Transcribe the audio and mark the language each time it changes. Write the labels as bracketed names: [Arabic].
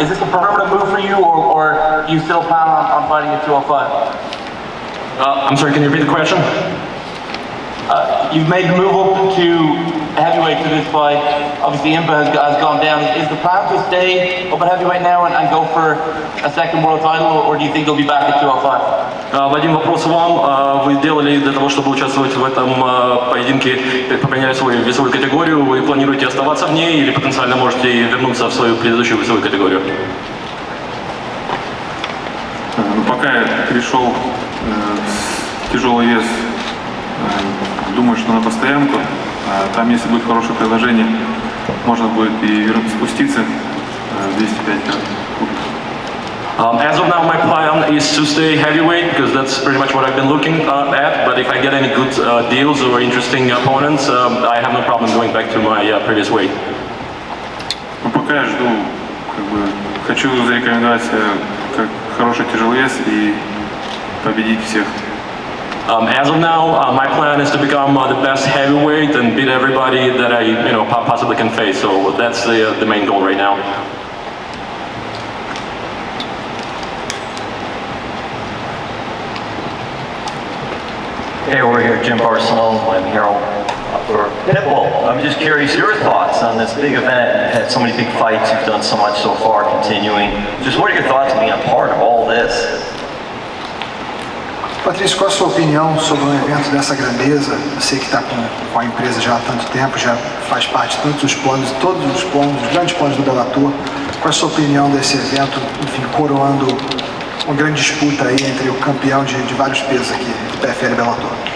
[English] Is this a permanent move for you, or do you still plan on fighting at 205? I'm sorry, can you repeat the question? You've made the move up to heavyweight for this fight. Obviously, Impa has gone down. Is the plan to stay up at heavyweight now and go for a second world title, or do you think you'll be back at 205? [Russian] Вадим, вопрос вам. Вы сделали для того, чтобы участвовать в этом поединке, поменяли свою весовую категорию. Вы планируете оставаться в ней или потенциально можете вернуться в свою предыдущую весовую категорию? Пока я перешел в тяжелый вес, думаю, что на постоянку. Там, если будет хорошее предложение, можно будет и спуститься 205 кубиков. [English] As of now, my plan is to stay heavyweight because that's pretty much what I've been looking at. But if I get any good deals or interesting opponents, I have no problem going back to my previous weight. [Russian] Пока я жду, хочу зарекомендовать как хороший тяжеловес и победить всех. [English] As of now, my plan is to become the best heavyweight and beat everybody that I, possibly can face. So that's the main goal right now. Hey, over here, Jim Barcelona. I'm here for Pitbull. I'm just curious your thoughts on this big event. You've had so many big fights. You've done so much so far, continuing. Just what are your thoughts on being a part of all this? [Portuguese] Patrício, qual a sua opinião sobre um evento dessa grandeza? Você que está com a empresa já há tanto tempo, já faz parte de todos os planos, os grandes planos do Bellator. Qual a sua opinião desse evento, enfim, coroando uma grande disputa aí entre o campeão de vários pesos aqui, de PFL e Bellator?